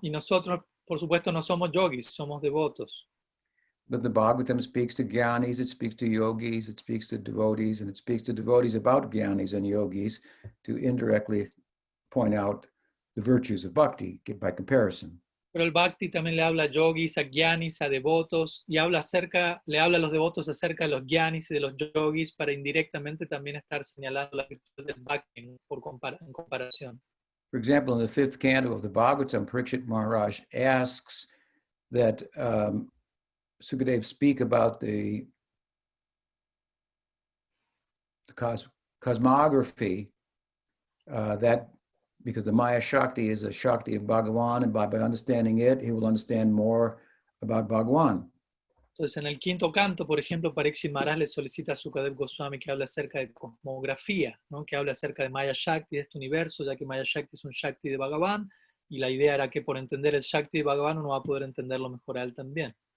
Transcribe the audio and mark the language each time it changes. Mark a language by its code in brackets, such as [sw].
[es] Y nosotros, por supuesto, no somos yogis, somos devotos. [en] But the Bhagavatam speaks to jnanis, it speaks to yogis, it speaks to devotees, and it speaks to devotees about jnanis and yogis to indirectly point out the virtues of bhakti by comparison. [es] Pero el Bhakti también le habla a yogis, a jnanis, a devotos, y le habla a los devotos acerca de los jnanis y de los yogis para indirectamente también estar señalando la virtud del Bhakti en comparación. [en] For example, in the 5th canto of the Bhagavatam, Parikshit Maharaj asks that Sukadev speak about the cosmography, that because the Maya Shakti is a Shakti of Bhagavan, and by understanding it, he will understand more about Bhagavan. [es] Entonces, en el 5º canto, por ejemplo, Parikshit Maharaj le solicita a Sukadev Goswami que hable acerca de cosmografía, ¿no? Que hable acerca de Maya Shakti, de este universo, ya que Maya Shakti es un Shakti de Bhagavan, y la idea era que por entender el Shakti de Bhagavan uno va a poder entenderlo mejor a él también.